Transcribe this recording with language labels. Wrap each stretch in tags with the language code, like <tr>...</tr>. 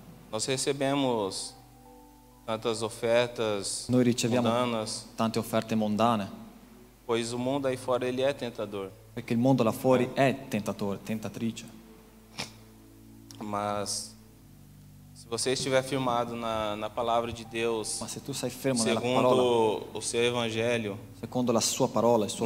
<pt>nós recebemos tantas ofertas</pt> <it>noi riceviamo</it> <pt>mundanas,</pt> <it>tante offerte mondane,</it> <pt>pois o mundo aí fora ele é tentador.</pt> <it>perché il mondo là fuori è tentatore, tentatrice.</it> <pt>Mas se você estiver firmado na palavra de Deus,</pt> <it>Ma se tu sei fermo nella parola,</it> <pt>segundo o seu evangelho,</pt> <it>secondo la sua parola, il suo</it>